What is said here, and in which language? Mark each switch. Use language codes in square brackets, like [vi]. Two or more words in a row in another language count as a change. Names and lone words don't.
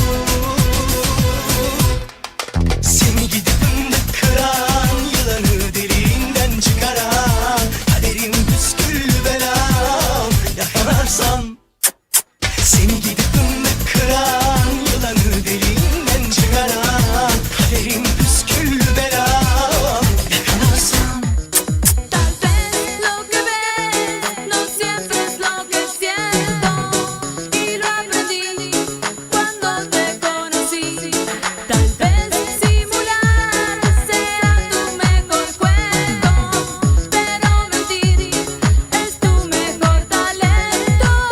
[tr] Seni gidip fındık kıran, yılanı deliğinden çıkaran, kaderim püsküllü belam, yakalarsan. Seni gidip fındık kıran, yılanı deliğinden çıkaran, kaderim püsküllü belam, yakalarsan. [es] Tal vez lo que ves no siempre es lo que siento, y lo aprendí cuando te conocí. Tal vez simular sea tu mejor juego, pero mentir es tu mejor talento.